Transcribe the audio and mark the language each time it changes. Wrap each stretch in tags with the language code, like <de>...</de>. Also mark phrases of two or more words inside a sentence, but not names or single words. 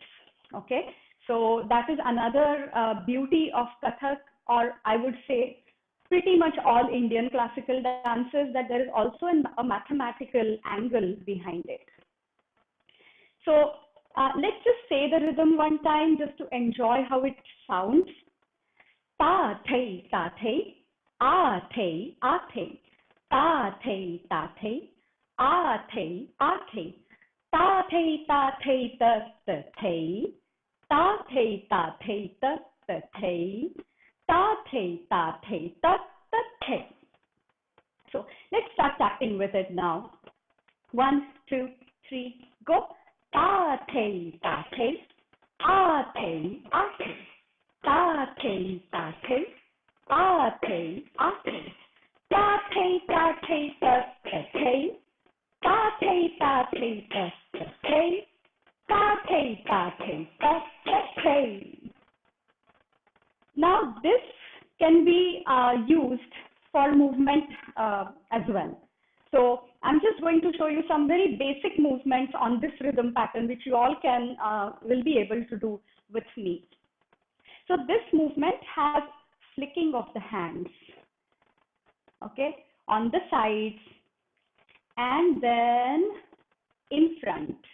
<en>Okay, so that is another beauty of Kathak, or I would say pretty much all Indian classical dances, that there is also a mathematical angle behind it. So let's just say the rhythm one time just to enjoy how it sounds. Ta thei ta thei, a thei a thei, ta thei ta thei, a thei a thei, ta thei ta thei ta ta thei, ta thei ta thei ta ta thei, ta thei ta thei ta ta thei. So let's start tapping with it now. 1, 2, 3, go. Ta thei ta thei, a thei a thei, ta thei ta thei, a thei a thei, ta thei ta thei ta ta thei, ta thei ta thei ta ta thei, ta thei ta thei ta ta thei. Now this can be used for movement as well. So I'm just going to show you some very basic movements on this rhythm pattern, which you all will be able to do with me. So this movement has flicking of the hands, okay, on the sides and then in front.</en>